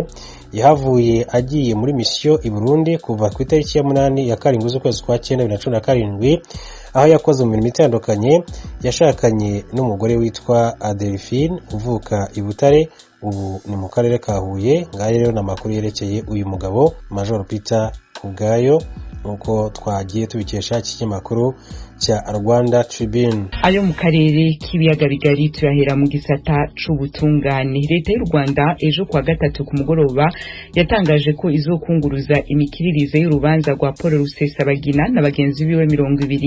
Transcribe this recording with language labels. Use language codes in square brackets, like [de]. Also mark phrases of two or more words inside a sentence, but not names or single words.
[rn] Yahavuye agiye muri mission i Burundi kuva ku itariki ya 8 ya karindwi z'ukwezi kwa 9 2017, aho yakoze mu mirimo itandukanye. Yashakanye n'umugore witwa Adelphine uvuka i Butare, ubu ni mu karere ka Huye. Ngaye rero n'amakuru yerekeye uyu mugabo Major Peter Kubwayo nuko twagiye tubikesha iki kinyamakuru cya Rwanda Tribune. Ayo mu karere k'ibiyaga bigari turahera mu gisata c'ubutungane. Leta y'u Rwanda ejo kwa gatatu ku mugoroba yatangaje ko izokunguruza imikiririze y'urubanza rwa Paul Rusesabagina na bagenzi biwe 20.